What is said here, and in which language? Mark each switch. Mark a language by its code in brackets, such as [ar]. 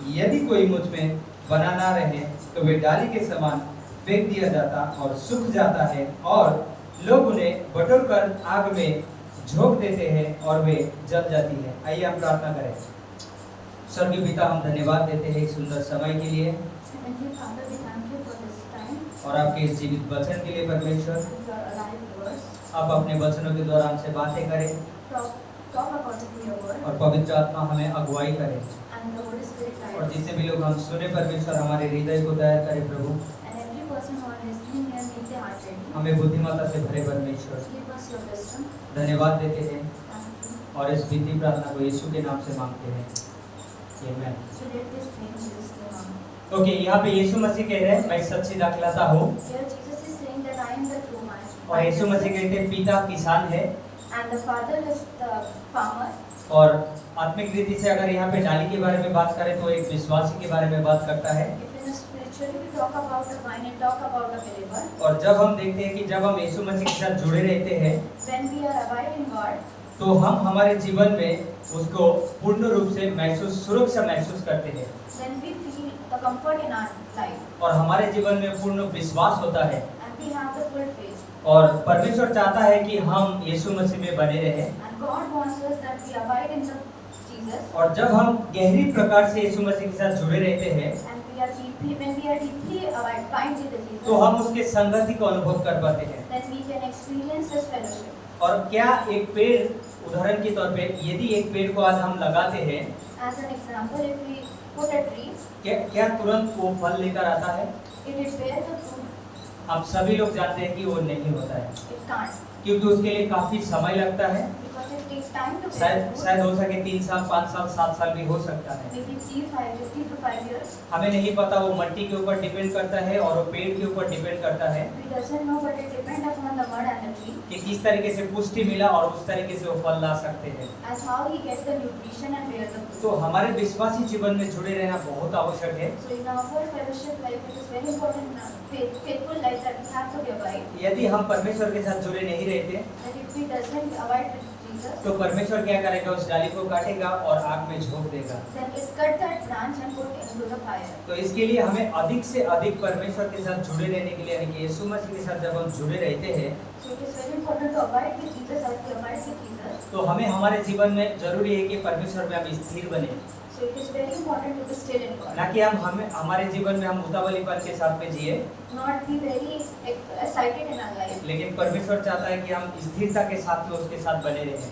[hi] यदि कोई मुझ में बना ना रहे तो वे डाली के समान फेंक दिया जाता और सूख जाता है, और लोग उन्हें बटोर कर आग में झोंक देते हैं और वे जल जाती है। आइए हम प्रार्थना करें। स्वर्गीय पिता, हम धन्यवाद देते हैं इस सुंदर समय के लिए [en] Heavenly Father, we thank you for this time, [hi] और आपके इस जीवित वचन के लिए। परमेश्वर, [en] for your alive words. [hi] आप अपने वचनों के द्वारा हमसे बातें करें [en] Talk according to your word, [hi] और पवित्र आत्मा हमें अगुवाई करे, [en] and the Holy Spirit guide [hi] और [en] us. [hi] जितने भी लोग हम सुने परमेश्वर, हमारे हृदय को तैयार करे प्रभु। [en] And every person who are listening here, make their heart ready. [hi] हमें बुद्धिमत्ता से भरे परमेश्वर। [en] Give us your wisdom. [hi] धन्यवाद देते हैं [en] Thank you. [hi] और इस विनती प्रार्थना को यीशु के नाम से मांगते हैं, आमीन। [en] So let this thing Jesus name amen. [hi] Okay, यहाँ पे यीशु मसीह कह रहे हैं, मैं सच्ची दाखलता हूँ, [en] Here Jesus is saying that I am the true vine. [hi] और यीशु मसीह कहते हैं पिता किसान है। [en] And the Father is the farmer. [hi] और आत्मिक रीति से अगर यहाँ पे डाली के बारे में बात करें तो एक विश्वासी के बारे में बात करता है। [en] If in a spiritually we talk about the vine and talk about the believer, [hi] और जब हम देखते हैं कि जब हम यीशु मसीह के साथ जुड़े रहते हैं [en] when we are abide in God, [hi] तो हम हमारे जीवन में उसको पूर्ण रूप से सुरक्षा महसूस करते हैं, [en] then we feel the comfort in our life, [hi] और हमारे जीवन में पूर्ण विश्वास होता है। [en] and we have the full faith. [hi] और परमेश्वर चाहता है कि हम यीशु मसीह में बने रहें, [en] And God wants us that we abide in the Jesus, [hi] और जब हम गहरी प्रकार से यीशु मसीह के साथ जुड़े रहते हैं [en] and we are deeply, when we are deeply abide, bind with the Jesus, [hi] तो हम उसके संगति को अनुभव कर पाते हैं। [en] then we can experience His fellowship. [hi] और क्या एक पेड़, उदाहरण के तौर पे यदि एक पेड़ को आज हम लगाते हैं, [en] As an example, if we put a tree, [hi] क्या तुरंत वो फल लेकर आता है? [en] it will bear the fruit. [hi] आप सभी लोग जानते हैं कि वो नहीं होता है, [en] It can't, [hi] क्योंकि उसके लिए काफी समय लगता है। [en] because it takes time to bear [hi] शायद [en] fruit. [hi] शायद हो सके 3 साल, 5 साल, 7 साल भी हो सकता है। [en] Maybe 3 to 5 years. [hi] हमें नहीं पता, वो मिट्टी के ऊपर डिपेंड करता है और वो पेड़ के ऊपर डिपेंड करता है [en] We doesn't know, but it depends upon the mud and the tree, [hi] कि किस तरीके से पुष्टि मिला और उस तरीके से वो फल ला सकते हैं। [en] as how he gets the nutrition and bear the fruit. [hi] तो हमारे विश्वासी जीवन में जुड़े रहना बहुत आवश्यक है। [en] So in our fellowship life, it is very important, faithful life that we have to be abide. [hi] यदि हम परमेश्वर के साथ जुड़े नहीं रहते [en] That if we doesn't abide with Jesus, [hi] तो परमेश्वर क्या करेगा? उस डाली को काटेगा और आग में झोंक देगा। [en] then it cut that branch and put into the fire. [hi] तो इसके लिए हमें अधिक से अधिक परमेश्वर के साथ जुड़े रहने के लिए, यानी कि यीशु मसीह के साथ जब हम जुड़े रहते हैं [en] So it is very important to abide with Jesus as we abide with Jesus. [hi] तो हमें हमारे जीवन में जरूरी है कि परमेश्वर में हम स्थिर बने, [en] So it is very important to be still in God. [hi] ना कि हमें हमारे जीवन में हम उतावलीपन के साथ में जिए, [en] Not be very excited in our life. [hi] लेकिन परमेश्वर चाहता है कि हम स्थिरता के साथ में उसके साथ बने रहें।